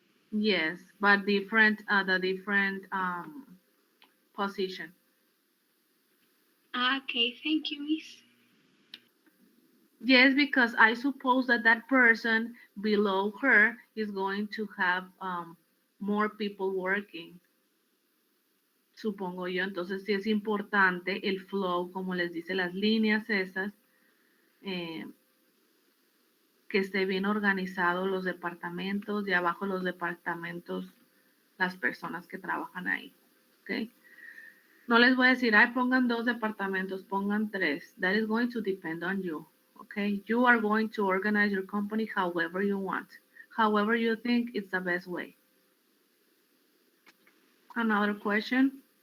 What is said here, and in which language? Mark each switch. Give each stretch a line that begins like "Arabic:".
English: Yes, but the different position. Okay, thank you, Miss. Yes, because I suppose that person below her is going to have more people working,
Spanish: supongo yo. Entonces sí es importante el flow, como les dice, las líneas esas, eh, que esté bien organizado los departamentos, de abajo los departamentos, las personas que trabajan ahí. ¿Ok? No les voy a decir, ay, pongan 2 departamentos, pongan 3.
English: That is going to depend on you. Okay? You are going to organize your company however you want, however you think it's the best way. Another question?